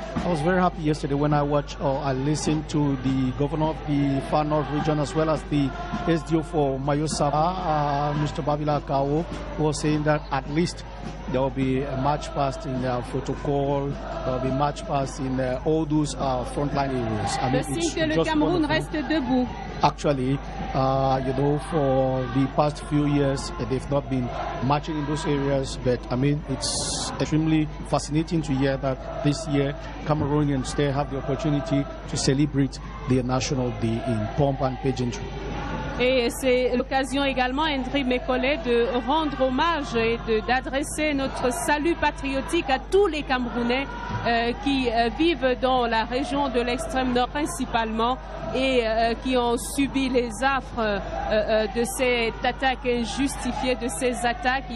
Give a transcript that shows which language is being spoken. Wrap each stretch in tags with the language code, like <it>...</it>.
<en>I was very happy yesterday when I watched or I listened to the governor of the Far North region, as well as the SDO for Mayo Saba, Mr. Babila Kao, who was saying that at least there will be a march past in protocol, there will be march past in all those frontline areas.</en> <fr>Le signe que le Cameroun reste debout.</fr> <en>Actually, for the past few years, they've not been marching in those areas. But I mean, it's extremely fascinating to hear that this year, Cameroonians they have the opportunity to celebrate their National Day in pomp and pageantry.</en> <fr>Et c'est l'occasion également, Henry Mekolle, de rendre hommage et d'adresser notre salut patriotique à tous les Camerounais qui vivent dans la région de l'extrême nord principalement et qui ont subi les affres de cette attaque injustifiée, de ces attaques.</fr>